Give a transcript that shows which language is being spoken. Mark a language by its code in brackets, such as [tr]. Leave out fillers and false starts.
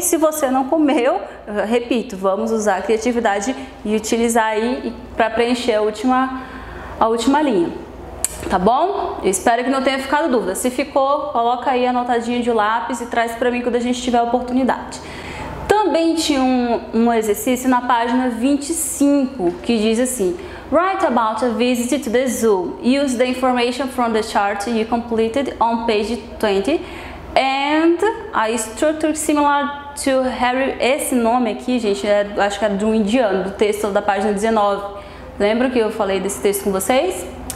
[pt] Se você não comeu, repito, vamos usar a criatividade e utilizar aí para preencher a última linha. Tá bom? Eu espero que não tenha ficado dúvida. Se ficou, coloca aí anotadinho de lápis e traz para mim quando a gente tiver a oportunidade. Também tinha um exercício na página 25 que diz assim: [en] write about a visit to the zoo. Use the information from the chart you completed on page 20 and a structure similar to Harry. [pt] Esse nome aqui, gente, acho que é do indiano, do texto da página 19. Lembra que eu falei desse texto com vocês?